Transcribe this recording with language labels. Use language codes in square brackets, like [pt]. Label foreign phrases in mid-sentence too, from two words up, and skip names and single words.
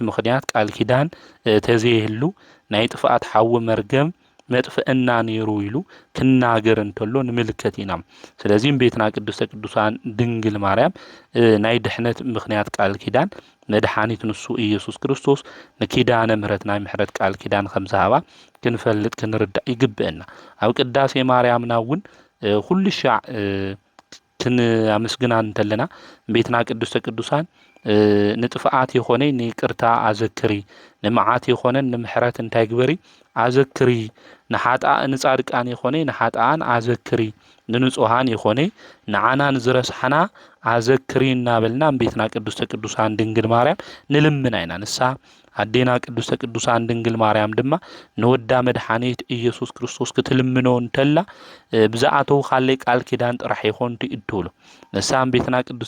[ti] ምክንያት ቃል ኪዳን ተዘይህሉ ናይ ጥፋት ሓው መርገም መጥፍእና ነይሩ ኢሉ ክናገር እንተሎ ንምልከት ኢና ስለዚህ ቤትና ቅድስተ ቅዱሳን ድንግል ማርያም ናይ ድሕነት ምክንያት ቃል ኪዳን መድኃኒት ንሱ ኢየሱስ ክርስቶስ ንኪዳነ ምህረት ናይ ምህረት ቃል ኪዳን ከምዛሃባ ክንፈልጥ ክንርዳእ ይግብአና ኣብ ቅዳሴ ማርያምና እውን ኩልሻዕ ክንአመስግና እንተለና ቤትና ቅድስተ ቅዱሳን ንጥፋት የሆነ ንይቅርታ አዘክሪ ንመዓት የሆነ ንምሕረት እንታይ ግበሪ አዘክሪ ንሓጣእ ንጻድቃን የሆነ ንሓጣን አዘክሪ ንንጹሃን የሆነ ንዓናን ዝረስሐና አዘክሪ እናበልና ቤትና ቅድስተ ቅዱሳን ድንግል ማርያም ንልምና ኢና ንሳ አዴና ቅድስተ ቅዱሳን ድንግል ማርያም ድማ ንወዳ መድኃኒት ኢየሱስ ክርስቶስ ክትልምኖ እንተላ ብዛኣተው ካለ ቃል ኪዳን ጥራሕ ይኾን ትእድሉ ንሳ ቤትና ቅድስተ